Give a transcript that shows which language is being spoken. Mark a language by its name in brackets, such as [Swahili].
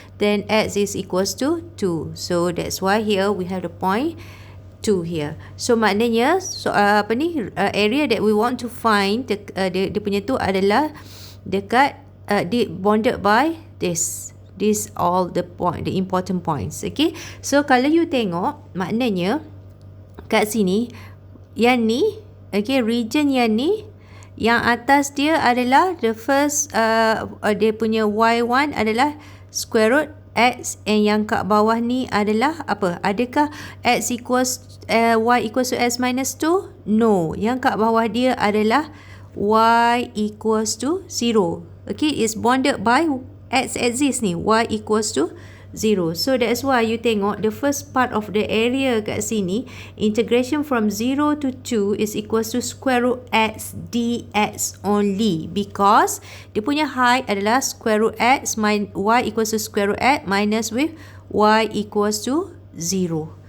[English] Then x is equals to 2. So that's why here we have the point 2 here. So maknanya area that we want to find, [Malay] dia punya tu adalah dekat [English] bonded by this. These all the important points. [Malay] Okay, so kalau you tengok, maknanya kat sini yang ni, okay, region yang ni, yang atas dia adalah the first dia punya y1 adalah square root x, and yang kat bawah ni adalah apa? Adakah [English] x equals y equals to x minus 2? No, [Malay] yang kat bawah dia adalah [English] y equals to 0. Okay, it's bounded by x axis ni, y equals to 0. So that's why you tengok the first part of the area [Malay] kat sini, [English] integration from 0 to 2 is equals to square root x dx only, because dia punya height adalah square root x y equals to square root x minus with y equals to 0.